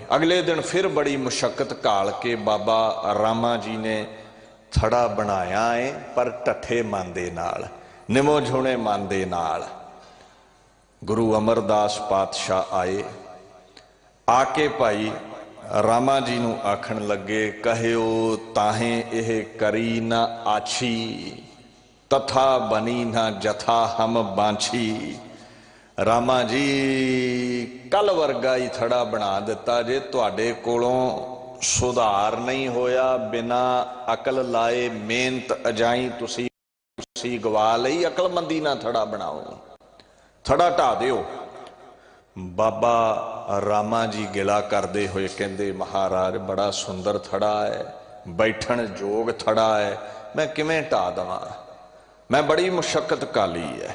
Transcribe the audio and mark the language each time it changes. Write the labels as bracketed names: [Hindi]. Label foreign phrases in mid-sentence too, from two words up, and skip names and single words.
[Punjabi] ਅਗਲੇ ਦਿਨ ਫਿਰ ਬੜੀ ਮੁਸ਼ੱਕਤ ਘਾਲ ਕੇ ਬਾਬਾ ਰਾਮਾ ਜੀ ਨੇ ਥੜਾ ਬਣਾਇਆ ਹੈ, ਪਰ ਢੱਠੇ ਮਨ ਦੇ ਨਾਲ, ਨਿਮੋਝੂਣੇ ਮਨ ਦੇ ਨਾਲ। ਗੁਰੂ ਅਮਰਦਾਸ ਪਾਤਸ਼ਾਹ ਆਏ, ਆਕੇ ਭਾਈ ਰਾਮਾ ਜੀ ਨੂੰ ਆਖਣ ਲੱਗੇ, [Braj] कहियो ताहे यह करी ना आछी, तथा बनी ना जथा हम बांछी। [Punjabi] ਰਾਮਾ ਜੀ ਕੱਲ੍ਹ ਵਰਗਾ ਹੀ ਥੜਾ ਬਣਾ ਦਿੱਤਾ ਜੇ, ਤੁਹਾਡੇ ਕੋਲੋਂ ਸੁਧਾਰ ਨਹੀਂ ਹੋਇਆ, ਬਿਨਾ ਅਕਲ ਲਾਏ ਮਿਹਨਤ ਅਜਾਈਂ ਤੁਸੀ ਗਵਾ ਲਈ, ਅਕਲਮੰਦੀ ਨਾ ਥੜਾ ਬਣਾਓ, ਥੜਾ ਢਾ ਦਿਓ। ਬਾਬਾ ਰਾਮਾ ਜੀ ਗਿਲਾ ਕਰਤੇ ਹੁਏ ਕਹਤੇ, ਮਹਾਰਾਜ ਬੜਾ ਸੁੰਦਰ ਥੜਾ ਹੈ, ਬੈਠਣ ਜੋਗ ਥੜਾ ਹੈ, ਮੈਂ ਕਿਵੇਂ ਢਾ ਦਵਾਂ, ਮੈਂ ਬੜੀ ਮੁਸ਼ੱਕਤ ਘਾਲੀ ਹੈ।